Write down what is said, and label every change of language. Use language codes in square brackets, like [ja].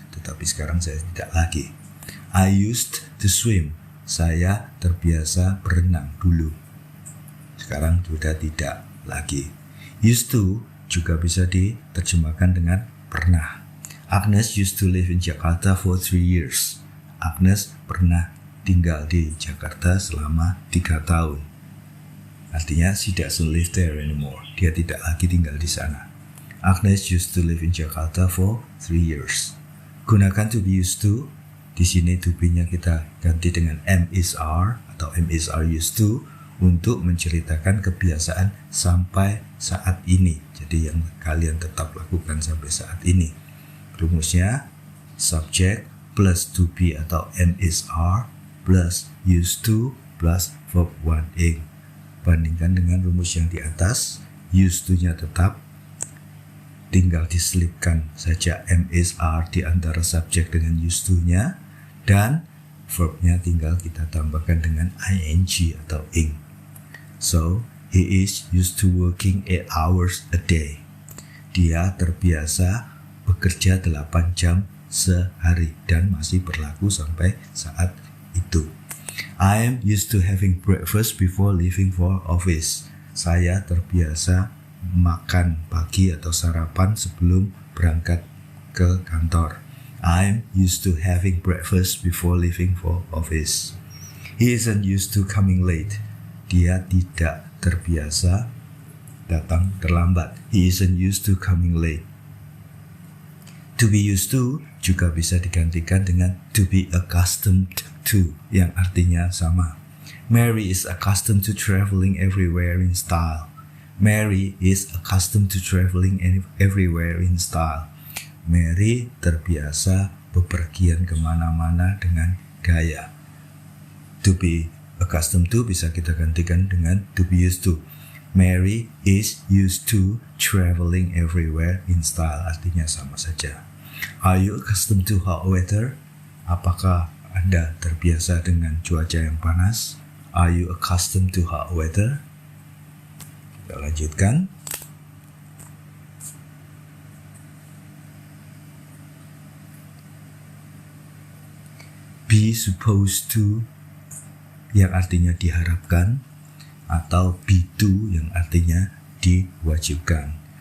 [id] Tetapi sekarang saya tidak lagi. [en] I used to swim. [id] Saya terbiasa berenang dulu. Sekarang sudah tidak lagi. Used to juga bisa diterjemahkan dengan pernah. [en] Agnes used to live in Jakarta for 3 years. [id] Agnes pernah tinggal di Jakarta selama 3 tahun. [en] Artinya she doesn't live there anymore. [id] Dia tidak lagi tinggal di sana. [en] Agnes used to live in Jakarta for 3 years. [id] Gunakan to be used to. Di sini to be-nya kita ganti dengan am is are atau am is are used to untuk menceritakan kebiasaan sampai saat ini. Jadi yang kalian tetap lakukan sampai saat ini. Rumusnya subject plus to be atau am is are plus used to plus verb 1ing. Bandingkan dengan rumus yang di atas, used to-nya tetap, tinggal diselipkan saja am is are di antara subjek dengan used to-nya, dan verb-nya tinggal kita tambahkan dengan ing atau ing. [en] So, he is used to working 8 hours a day. [id] Dia terbiasa bekerja 8 jam sehari dan masih berlaku sampai saat itu. [en] I am used to having breakfast before leaving for office. [id] Saya terbiasa makan pagi atau sarapan sebelum berangkat ke kantor. [en] I'm used to having breakfast before leaving for office. He isn't used to coming late. [id] Dia tidak terbiasa datang terlambat. [en] He isn't used to coming late. [id] To be used to juga bisa digantikan dengan to be accustomed to, yang artinya sama. [en] Mary is accustomed to traveling everywhere in style. Mary is accustomed to traveling everywhere in style. [id] Mary terbiasa bepergian kemana-mana dengan gaya. To be accustomed to bisa kita gantikan dengan to be used to. [en] Mary is used to traveling everywhere in style. [id] Artinya sama saja. [en] Are you accustomed to hot weather? [id] Apakah Anda terbiasa dengan cuaca yang panas? [en] Are you accustomed to hot weather? [id] Kita lanjutkan. Be supposed to yang artinya diharapkan atau be to yang artinya diwajibkan.